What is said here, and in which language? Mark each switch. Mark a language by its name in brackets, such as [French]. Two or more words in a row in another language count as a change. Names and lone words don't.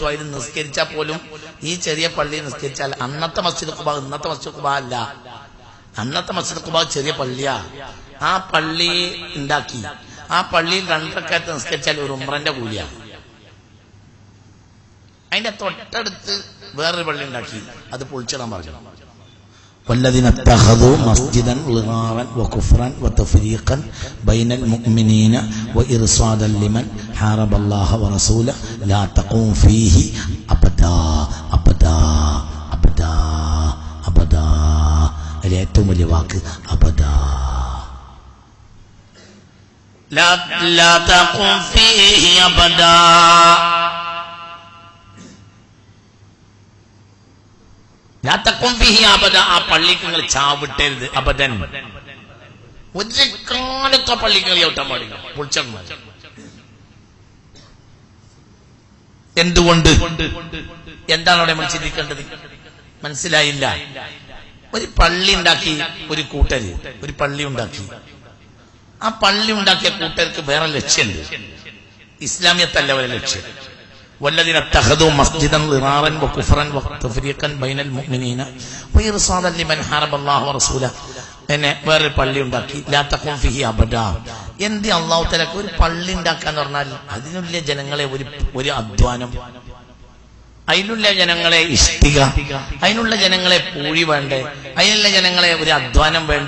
[Malayalam] അതിന് നിസ്കരിച്ചാൽ പോലും ഈ ചെറിയ പള്ളി നിസ്കരിച്ചാൽ അന്നത്തെ മസ്ജിദ് ഖുബാ ഇന്നത്തെ മസ്ജിദ് ഖുബാ അല്ല. അന്നത്തെ മസ്ജിദ് ഖുബാ ചെറിയ പള്ളിയാ. ആ പള്ളി ഉണ്ടാക്കി, ആ പള്ളിയിൽ 2 റക്അത്ത് നിസ്കരിച്ചാൽ ഒരു ഉംറന്റെ കൂലിയാ. അതിന്റെ തൊട്ടടുത്ത് വേറൊരു പള്ളി ഉണ്ടാക്കി, അത് പൊളിച്ചിടാൻ പറഞ്ഞു. [Arabic] والذين اتخذوا مسجدا ضرارا وكفرا وتفريقا بين المؤمنين وإرصادا لمن حارب الله ورسوله لا تقوم فيه أبدا أبدا أبدا أبدا. [Malayalam] ഏറ്റവും വലിയ വാക്ക് അബദാ. [Arabic] لا تقوم فيه أبدا. [Malayalam] ആ പള്ളിക്ക് നിങ്ങൾ ചാവിട്ടരുത്. അബദൻ. ഒരു കാലത്ത് ആ പള്ളിക്ക് നിങ്ങൾ ചവിട്ടാൻ പാടില്ല, പൊളിച്ചങ്ങ്. എന്തുകൊണ്ട്? എന്താണ് അവിടെ നമ്മൾ ചിന്തിക്കേണ്ടത്? മനസ്സിലായില്ല? ഒരു പള്ളി ഉണ്ടാക്കി ഒരു കൂട്ടര്, ഒരു പള്ളി ഉണ്ടാക്കി. ആ പള്ളി ഉണ്ടാക്കിയ കൂട്ടർക്ക് വേറെ ലക്ഷ്യമുണ്ട്, ഇസ്ലാമിയത്തല്ല ഒരു ലക്ഷ്യം. [Arabic] والذين اتخذوا مسجدا ضرارا وكفرا وتفريقا بين المؤمنين وإرصادا لمن حارب الله ورسوله. [Malayalam] എന്നെ വേറൊരു പള്ളി ഉണ്ടാക്കി. [Arabic] لا تقوم فيه أبدا. [Malayalam] എന്ത് അള്ളാഹു തആലക്ക് ഒരു പള്ളി ഉണ്ടാക്കാന്ന് പറഞ്ഞാൽ അതിനുള്ള ജനങ്ങളെ ഒരു അധ്വാനം, അതിനുള്ള ജനങ്ങളെ ഇഷ്ടിക, അതിനുള്ള ജനങ്ങളെ പൂഴി വേണ്ടേ, അതിനുള്ള ജനങ്ങളെ ഒരു അധ്വാനം വേണ്ടേ?